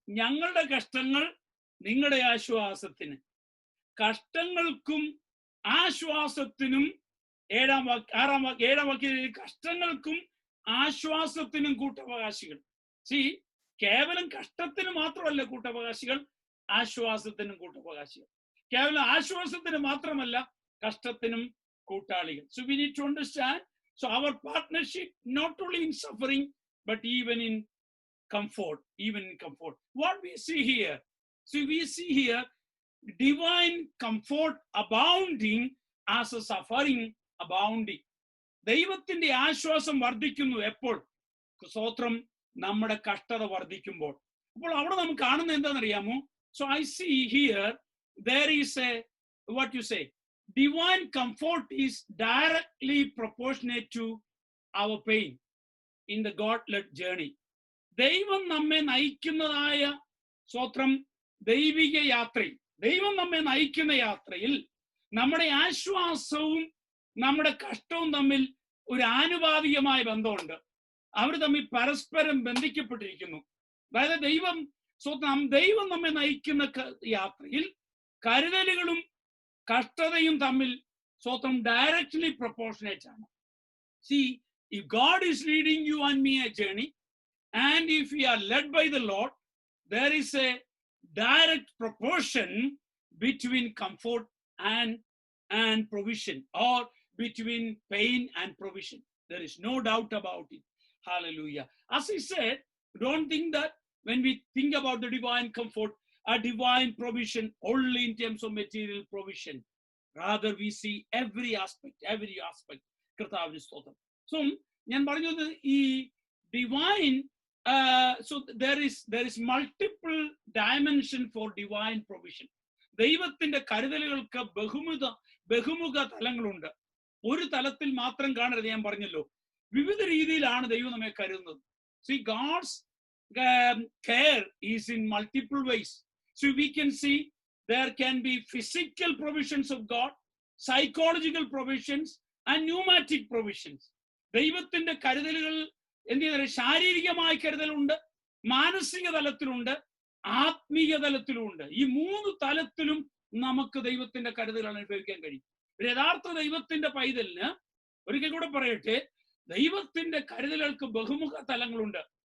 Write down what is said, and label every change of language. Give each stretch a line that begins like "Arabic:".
Malayalam: ഞങ്ങളുടെ കഷ്ടങ്ങൾ നിങ്ങളുടെ ആശ്വാസത്തിന്, കഷ്ടങ്ങൾക്കും ആശ്വാസത്തിനും 7 വാക്യം കഷ്ടങ്ങൾക്കും ആശ്വാസത്തിനും കൂട്ടവകാശികൾ. കേവലം കഷ്ടത്തിന് മാത്രമല്ല കൂട്ടവകാശികൾ, ആശ്വാസത്തിനും കൂട്ടവകാശികൾ. കേവലം ആശ്വാസത്തിന് മാത്രമല്ല, കഷ്ടത്തിനും കൂട്ടാളികൾ.
English: So we need to understand, so our partnership not only in suffering but even in comfort, what we see here, we see here divine comfort abounding as a suffering abounding.
Malayalam: ദൈവത്തിന്റെ ആശ്വാസം വർദ്ധിക്കുന്നു എപ്പോൾ? സ്തോത്രം, നമ്മുടെ കഷ്ടത വർദ്ധിക്കുമ്പോൾ. അപ്പോൾ അവിടെ നമുക്ക് കാണുന്നത് എന്താണെന്നറിയാമോ?
English: So I see here there is a, what you say, divine comfort is directly proportionate to our pain in the God-led journey.
Malayalam: ദൈവം നമ്മെ നയിക്കുന്നതായ സ്തോത്രം ദൈവിക യാത്രയിൽ, ദൈവം നമ്മെ നയിക്കുന്ന യാത്രയിൽ നമ്മുടെ ആശ്വാസവും നമ്മുടെ കഷ്ടവും തമ്മിൽ ഒരു ആനുപാതികമായ ബന്ധമുണ്ട്. അവർ തമ്മിൽ പരസ്പരം ബന്ധിക്കപ്പെട്ടിരിക്കുന്നു. അതായത് ദൈവം നമ്മെ നയിക്കുന്ന യാത്രയിൽ കരുതലുകളും കഷ്ടതയും തമ്മിൽ സ്വന്തം
English: directly proportionate
Malayalam: ആണ്.
English: See, if God is leading you and me a journey, and if we are led by the Lord, there is a direct proportion between comfort and provision, or between pain and provision. There is no doubt about it. Hallelujah. As I said, don't think that when we think about the divine comfort, a divine provision only in terms of material provision. Rather, we see every aspect.
Malayalam: കർത്താവിന്റെ സ്തോത്രം.
English: So
Malayalam: ഞാൻ പറഞ്ഞത് ഈ
English: divine, so there is multiple dimension for divine provision.
Malayalam: ദൈവത്തിന്റെ കരുതലുകൾക്ക് ബഹുമുഖ തലങ്ങളുണ്ട്. ഒരു തലത്തിൽ മാത്രം കാണരുത്. ഞാൻ പറഞ്ഞല്ലോ, വിവിധ രീതിയിലാണ് ദൈവം നമ്മെ കരുതുന്നത്.
English: See, God's care is in multiple ways. So we can see there can be physical provisions of God, psychological provisions and pneumatic provisions.
Malayalam: ദൈവത്തിന്റെ കരുതലുകൾ എന്ത് ശാരീരികമായ കരുതലുണ്ട്, മാനസിക തലത്തിലുണ്ട്, ആത്മീയ തലത്തിലുമുണ്ട്. ഈ 3 തലത്തിലും നമുക്ക് ദൈവത്തിന്റെ കരുതലുകൾ അനുഭവിക്കാൻ കഴിയും. യഥാർത്ഥ ദൈവത്തിന്റെ പൈതലിന്, ഒരിക്കൽ കൂടെ പറയട്ടെ, ദൈവത്തിന്റെ കരുതലുകൾക്ക് ബഹുമുഖ തലങ്ങളുണ്ട്.